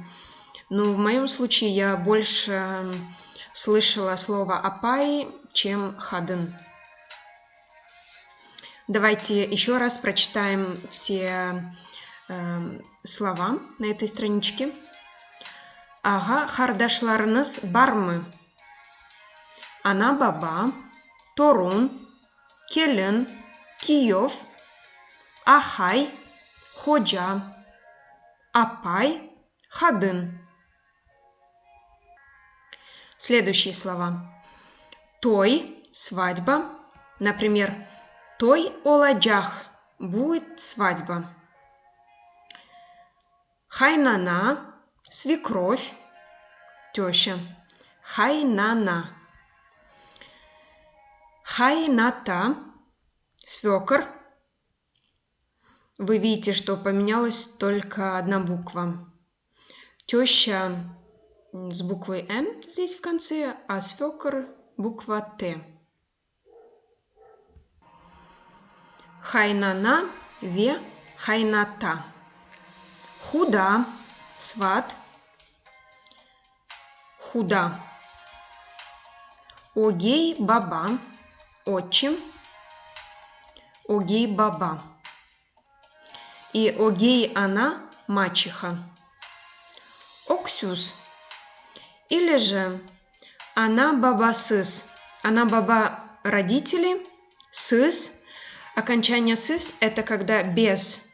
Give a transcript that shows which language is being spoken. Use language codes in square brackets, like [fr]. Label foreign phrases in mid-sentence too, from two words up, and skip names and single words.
[ru] Но в моем случае я больше слышала слово апай, чем хадын. Давайте еще раз прочитаем все слова на этой страничке. [crh] Ага хардашларыныз бармы? Ана баба, торун, келін, Киев, Ахай, Ходжа, Апай, Хадын. [ru] Следующие слова. Той – свадьба. Например, [crh] той оладжах [ru] – будет свадьба. [crh] Хайнана [ru] – свекровь, теща. [crh] Хайнана. Хайната – свекор. [ru] Вы видите, что поменялась только одна буква. Теща с буквой Н здесь в конце, а свекор буква Т. [crh] Хайнана, ве, хайната. Худа, сват. Худа. Огей баба, отчим. Огей баба. [ru] И [crh] огей она [ru] мачеха. [crh] Оксюс. Или же она баба сыс. Она баба родители. Сыс. [ru] Окончание сыс это когда без.